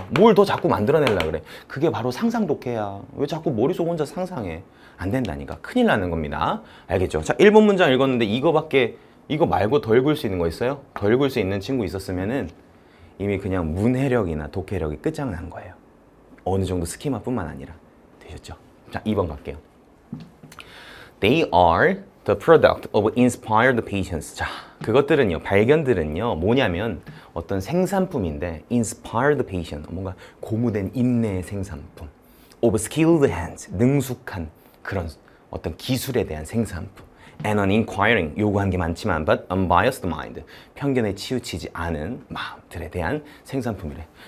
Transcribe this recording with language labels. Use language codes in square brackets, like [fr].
[ko] 뭘 더 자꾸 만들어내려 그래. 그게 바로 상상 독해야. 왜 자꾸 머릿속 혼자 상상해? 안 된다니까. 큰일 나는 겁니다. 알겠죠? 자, 1번 문장 읽었는데 이거 말고 더 읽을 수 있는 거 있어요? 더 읽을 수 있는 친구 있었으면은 이미 그냥 문해력이나 독해력이 끝장난 거예요. 어느 정도 스키마뿐만 아니라. 되셨죠? 자, 2번 갈게요. [en] They are the product of inspired patience. [ko] 자, 그것들은요, 발견들은요, 뭐냐면 어떤 생산품인데 [en] inspired patient, [ko] 뭔가 고무된 인내의 생산품. [en] of skilled hands, [ko] 능숙한 그런 어떤 기술에 대한 생산품. [en] and an inquiring, [ko] 요구한 게 많지만 [en] but unbiased mind, [ko] 편견에 치우치지 않은 마음들에 대한 생산품이래.